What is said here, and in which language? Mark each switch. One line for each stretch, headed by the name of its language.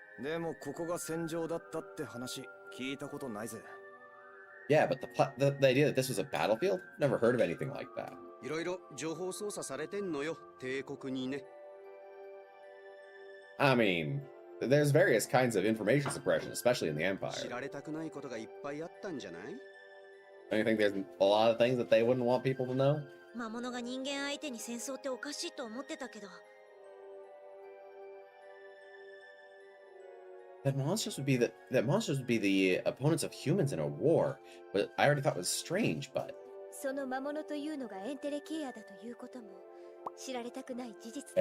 Japanese: でもここが戦場だったって話聞いたことないぜ。
English: Yeah, but the idea that this was a battlefield? Never heard of anything like that.
Japanese: いろいろ情報操作されてんのよ、帝国にね。
English: I mean, there's various kinds of information suppression, especially in the
Japanese: 知
English: Empire.
Japanese: られたくないことがいっぱいあったんじゃない？
English: Don't you think there's a lot of things that they wouldn't want people to know?
Japanese: 魔物が人間相手に戦争っておかしいと思ってたけど。
English: That monsters would be the opponents of humans in a war. But I already thought was strange, but
Japanese: その魔物というのがエンテレケイアだということも知られたくない事実だ。